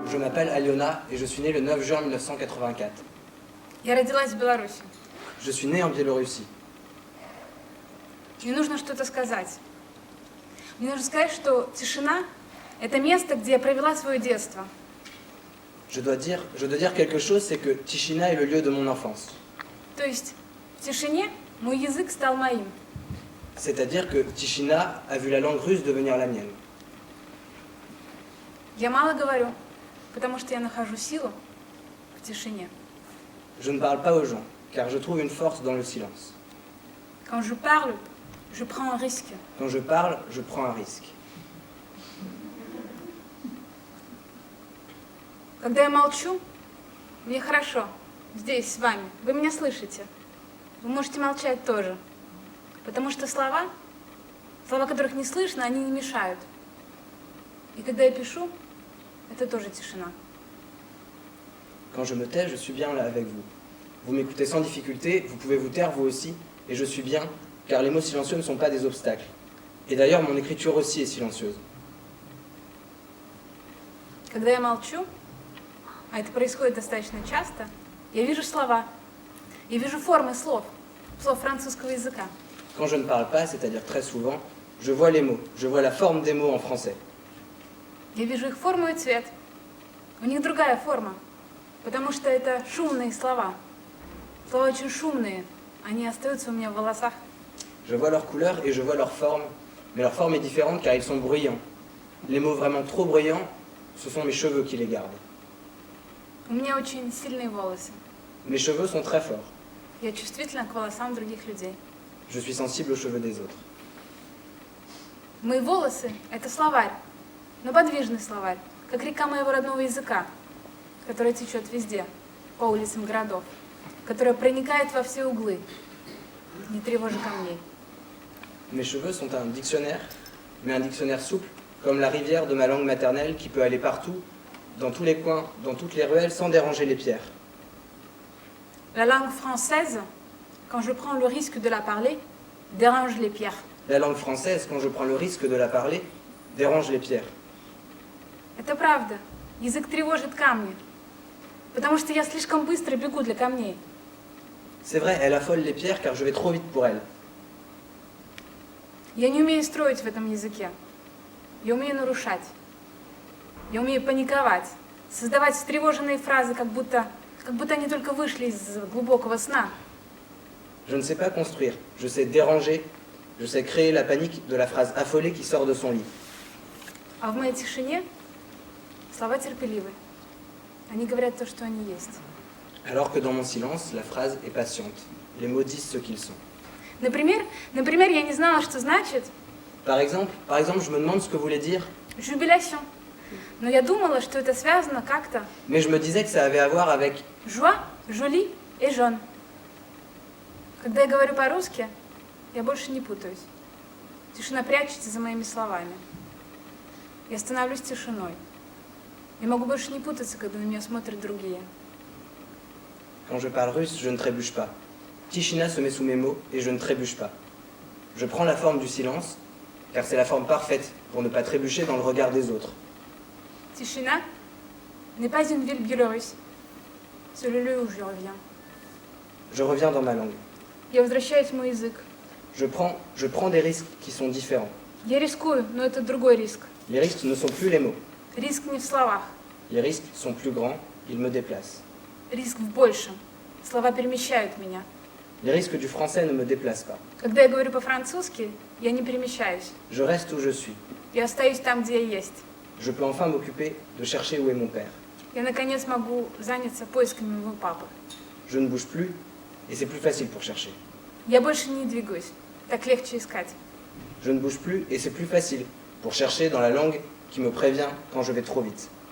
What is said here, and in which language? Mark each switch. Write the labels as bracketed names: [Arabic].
[French] m'appelle Aliona et je suis née le 9 juin 1984. [Russian] Я родилась в Беларуси. [French] Je suis née en Biélorussie. [Russian] Мне нужно что-то сказать. Мне нужно сказать, что тишина – это место, где я провела свое детство. [French] Je dois dire quelque chose, c'est que Tichina est le lieu de mon enfance. [Russian] То есть в тишине мой язык стал моим. [French] C'est-à-dire que Tichina a vu la langue russe devenir la mienne. [Russian] Я мало говорю, потому что я нахожу силу в тишине. [French] Je ne parle pas aux gens, car je trouve une force dans le silence. Quand je parle, je prends un risque. Quand je parle, je prends un risque. [Russian] Когда я молчу, мне хорошо здесь с вами. Вы меня слышите. Вы можете молчать тоже. Потому что слова, которых не слышно, они не мешают. И когда я пишу, это тоже тишина. [French] Quand je me tais, je suis bien là avec vous. Vous m'écoutez sans difficulté, vous pouvez vous taire vous aussi, et je suis bien, car les mots silencieux ne sont pas des obstacles. Et d'ailleurs, mon écriture aussi est silencieuse. [Russian] Когда я молчу, а это происходит достаточно часто, я вижу слова, я вижу формы слов французского языка. [French] Quand je ne parle pas, c'est-à-dire très souvent, je vois les mots, je vois la forme des mots en français. [Russian] Я вижу их форму и цвет. У них другая форма, потому что это шумные слова. Слова очень шумные, они остаются у меня в волосах. [French] Je vois leur couleur et je vois leur forme, mais leur forme est différente car ils sont bruyants. Les mots vraiment trop bruyants, ce sont mes cheveux qui les gardent. [Russian] У меня очень сильные волосы. [French] Mes cheveux sont très forts. [Russian] Я чувствительна к волосам других людей. [French] Je suis sensible aux cheveux des autres. [Russian] Мои волосы – это словарь, но подвижный словарь, как река моего родного языка, которая течет везде, по улицам городов, которая проникает во все углы, не тревожа камней. [French] Mes cheveux sont un dictionnaire, mais un dictionnaire souple, comme la rivière de ma langue maternelle qui peut aller partout, dans tous les coins, dans toutes les ruelles, sans déranger les pierres. La langue française, quand je prends le risque de la parler, dérange les pierres. La langue française, quand je prends le risque de la parler, dérange les pierres. [Russian] Это правда. Язык тревожит камни, потому что я слишком быстро бегу для камней. [French] C'est vrai, elle affole les pierres car je vais trop vite pour elle. [Russian] Я не умею строить в этом языке. Я умею нарушать. Я умею паниковать, создавать встревоженные фразы, как будто они только вышли из глубокого сна. [French] Je ne sais pas construire, je sais déranger, je sais créer la panique de la phrase affolée qui sort de son lit. [Russian] А в моей тишине слова терпеливы. Они говорят то, что они есть. [French] Alors que dans mon silence, la phrase est patiente. Les mots disent ce qu'ils sont. [Russian] Например, я не знала, что значит [French] Par exemple, je me demande ce que voulait dire, jubilation. [Russian] Но я думала, что это связано как-то [French] mais je me disais que ça avait à voir avec joie, jolie et jaune. [Russian] Когда я говорю по-русски, я больше не путаюсь. Тишина прячется за моими словами. Я становлюсь тишиной. Я могу больше не путаться, когда на меня смотрят другие. [French] Quand je parle russe, je ne trébuche pas. Tichina se met sous mes mots et je ne trébuche pas. Je prends la forme du silence, car c'est la forme parfaite pour ne pas trébucher dans le regard des autres. Тишина n'est pas une ville biélorusse. C'est le lieu où je reviens. Je reviens dans ma langue. [Russian] Я возвращаюсь в мой язык. [French] Je prends des risques qui sont différents. [Russian] Я рискую, но это другой риск. [French] Les risques ne sont plus les mots. [Russian] Риск не в словах. [French] Les risques sont plus grands, ils me déplacent. [Russian] Риск в большем. Слова перемещают меня. [French] Les risques du français ne me déplacent pas. [Russian] Когда я говорю по-французски, я не перемещаюсь. [French] Je reste où je suis. [Russian] Я остаюсь там, где я есть. [French] Je peux enfin m'occuper de chercher où est mon père. [Russian] Я, наконец, могу заняться поисками моего папы. [French] Je ne bouge plus, et c'est plus facile pour chercher. [Russian] Я больше не двигаюсь. Так легче искать. [French] Je ne bouge plus, et c'est plus facile pour chercher dans la langue qui me prévient quand je vais trop vite.